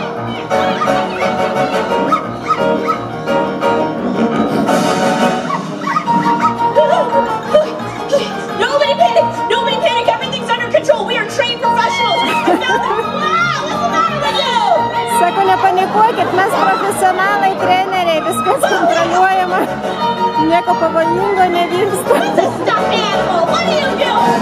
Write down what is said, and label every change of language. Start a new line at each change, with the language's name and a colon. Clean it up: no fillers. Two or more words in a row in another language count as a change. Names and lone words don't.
English: Nobody panic, everything's under control. We are trained professionals.
Lithuanian: Sako, nepanikuokit, mes profesionalai, treneriai, viskas kontroliuojama. Nieko pavojingo nevyksta.
English: It's a stuffed animal. What do you do?